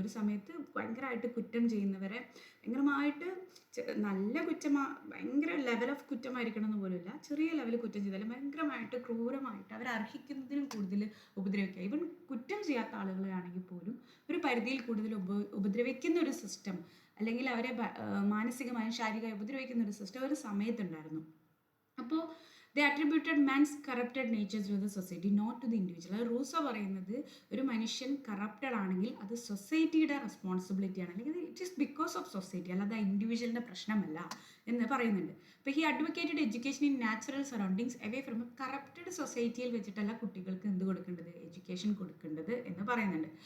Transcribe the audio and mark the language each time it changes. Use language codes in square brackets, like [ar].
[ml] ഒരു സമയത്ത് ഭയങ്കരമായിട്ട് കുറ്റം ചെയ്യുന്നവരെ ഭയങ്കരമായിട്ട് നല്ല ഭയങ്കര ലെവൽ ഓഫ് കുറ്റമായിരിക്കണം എന്ന് പോലുമില്ല, ചെറിയ ലെവലിൽ കുറ്റം ചെയ്താലും ഭയങ്കരമായിട്ട് ക്രൂരമായിട്ട് അവർ അർഹിക്കുന്നതിനും കൂടുതൽ ഉപദ്രവിക്കുക. ഈവൻ കുറ്റം ചെയ്യാത്ത ആളുകളാണെങ്കിൽ പോലും ഒരു പരിധിയിൽ കൂടുതൽ ഉപദ്രവിക്കുന്ന ഒരു സിസ്റ്റം, അല്ലെങ്കിൽ അവരെ മാനസികമായും ശാരീരികമായി ഉപദ്രവിക്കുന്ന ഒരു സിസ്റ്റം ഒരു സമയത്തുണ്ടായിരുന്നു. [en] അപ്പോൾ they attributed man's corrupted natures to the society, not to the individual. [ml] Rousseau പറയുന്നത് ഒരു മനുഷ്യൻ കറപ്റ്റഡ് ആണെങ്കിൽ അത് സൊസൈറ്റിയുടെ റെസ്പോൺസിബിലിറ്റി ആണ്, അല്ലെങ്കിൽ [en] it is because of society, [ml] അല്ലാതെ ഇൻഡിവിജ്വലിൻ്റെ പ്രശ്നമല്ല എന്ന് പറയുന്നുണ്ട്. [en] അപ്പോൾ he advocated education in natural surroundings away from a corrupted സൊസൈറ്റിയിൽ [ml] വെച്ചിട്ടല്ല കുട്ടികൾക്ക് എന്ത് കൊടുക്കേണ്ടത്, എഡ്യൂക്കേഷൻ കൊടുക്കേണ്ടത് എന്ന് പറയുന്നുണ്ട്.